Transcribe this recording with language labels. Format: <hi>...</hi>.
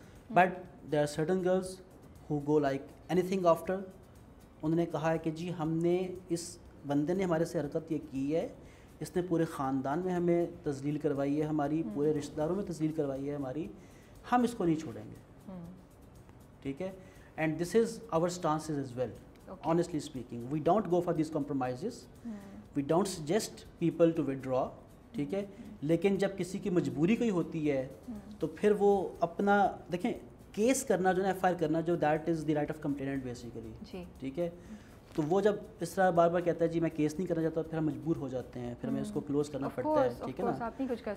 <en>But there are certain girls who go like anything after.</en> <ur>انہوں نے کہا ہے کہ جی ہم نے, اس بندے نے ہمارے سے حرکت یہ کی ہے, اس نے پورے خاندان میں ہمیں تذلیل کروائی ہے, ہماری پورے رشتہ داروں میں تذلیل کروائی ہے ہماری, ہم اس کو نہیں چھوڑیں گے, ٹھیک ہے.</ur> <en>And this is our stances as well, honestly speaking. We don't go for these compromises. We don't suggest people to withdraw,</en> <ur>ٹھیک ہے. لیکن جب کسی کی مجبوری کوئی ہوتی ہے تو پھر وہ اپنا, دیکھیں کیس کرنا جو ہے ایف آئی آر کرنا, جو</ur> <en>that is the right of complaint basically,</en> <ur>ٹھیک ہے. تو وہ جب اس طرح بار بار کہتا ہے جی میں کیس نہیں کرنا چاہتا, پھر ہم مجبور ہو جاتے ہیں, پھر ہمیں اس کو کلوز کرنا پڑتا ہے, ٹھیک ہے نا.</ur>